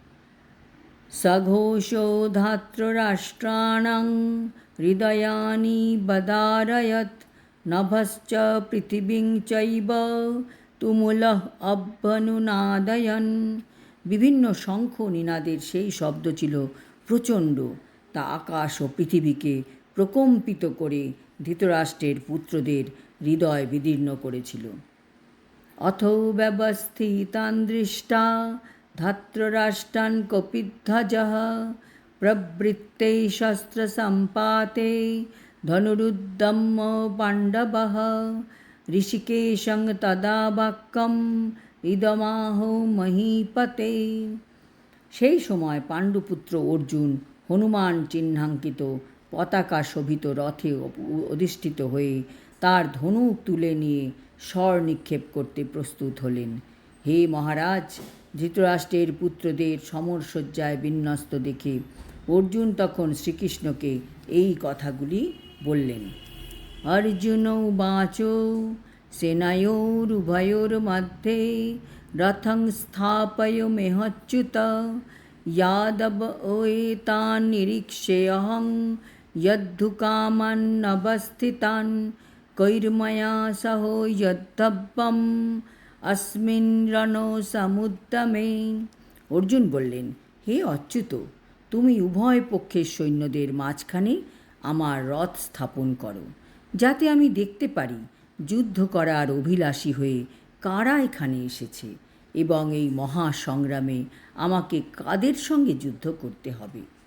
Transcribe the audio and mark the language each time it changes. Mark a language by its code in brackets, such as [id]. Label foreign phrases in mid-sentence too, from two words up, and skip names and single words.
[sa] সঘোষো ধাত্ররাষ্ট্রাণাং হৃদয়ানি বদারয়ৎ নভশ্চ পৃথিবীং চৈব তুমুলঃ অভ্যনুনাদয়ন। [bn] বিভিন্ন শঙ্খ নিনাদের সেই শব্দ ছিল প্রচণ্ড, তা আকাশ ও পৃথিবীকে প্রকম্পিত করে ধৃতরাষ্ট্রের পুত্রদের হৃদয় বিদীর্ণ করেছিল। [sa] অথৌ ব্যবস্থিতান দৃষ্টা ধাত্ররাষ্ট্রান কপিধ্বজঃ প্রবৃত্তে শস্ত্রসম্পাতে ধনুরুদ্যম্য পাণ্ডবঃ ঋষিকেশং তদা বাক্যম ইদমাহো মহীপতে। [bn] সেই সময় পাণ্ডুপুত্র অর্জুন হনুমান চিহ্নাঙ্কিত পতাকা শোভিত রথে অধিষ্ঠিত হয়ে তার ধনুক তুলে নিয়ে স্বর নিক্ষেপ করতে প্রস্তুত হলেন। হে মহারাজ, ধৃতরাষ্ট্রের পুত্রদের সমরসজ্জায় বিন্যস্ত দেখে অর্জুন তখন শ্রীকৃষ্ণকে এই কথাগুলি বললেন। [sa] অর্জুন উবাচ সেনায়োরুভয়োর মধ্যে রথং স্থাপয়মেহচ্যুত यादव एतान् निरीक्ष्येऽहं यद्धुकामानवस्थितान् कैर्मया सह यद्धव्यम् अस्मिन् रणसमुद्यमे। [bn] অর্জুন বললেন, হে অচ্যুত, তুমি উভয় পক্ষের সৈন্যদের মাঝখানে আমার রথ স্থাপন করো, যাতে আমি দেখতে পারি যুদ্ধ করার অভিলাষী হয়ে কারা এখানে এসেছে এবং এই মহাসংগ্রামে আমাকে কাদের সঙ্গে যুদ্ধ করতে হবে।